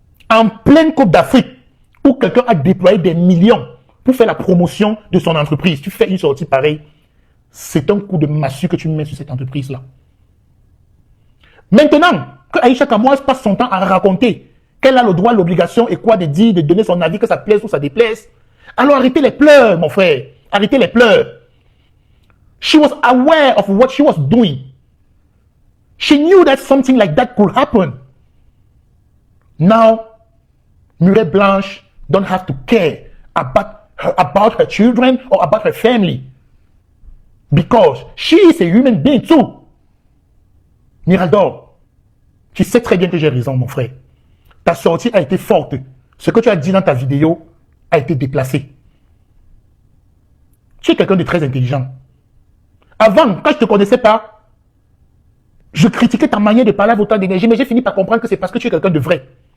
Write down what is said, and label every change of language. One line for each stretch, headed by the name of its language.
French: En pleine Coupe d'Afrique, où quelqu'un a déployé des millions pour faire la promotion de son entreprise, tu fais une sortie pareille, c'est un coup de massue que tu mets sur cette entreprise-là. Maintenant que Aïcha Kamoise passe son temps à raconter qu'elle a le droit, l'obligation et quoi de dire, de donner son avis, que ça plaise ou ça déplaise, alors arrêtez les pleurs, mon frère. Arrêtez les pleurs.
English: She was aware of what she was doing. She knew that something like that could happen. Now, Mireille Blanche don't have to care about her children or about her family. Because she is a human being too.
French: Miraldor, tu sais très bien que j'ai raison, mon frère. Ta sortie a été forte. Ce que tu as dit dans ta vidéo a été déplacé. Tu es quelqu'un de très intelligent. Avant, quand je ne te connaissais pas, je critiquais ta manière de parler avec autant d'énergie, mais j'ai fini par comprendre que c'est parce que tu es quelqu'un de vrai.